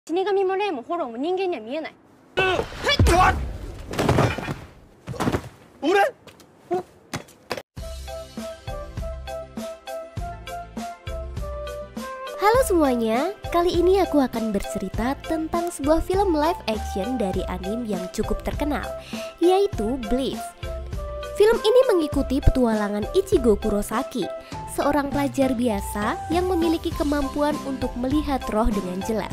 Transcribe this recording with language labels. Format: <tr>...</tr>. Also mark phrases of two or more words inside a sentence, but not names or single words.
<ja>死神も霊もホローも人間には見えない。俺？</ja> <id>Halo semuanya, kali ini aku akan bercerita tentang sebuah film</id> <en>live action</en> <id>dari anime yang cukup terkenal, yaitu Bleach. Film ini mengikuti petualangan Ichigo Kurosaki, seorang pelajar biasa yang memiliki kemampuan untuk melihat roh dengan jelas.</id>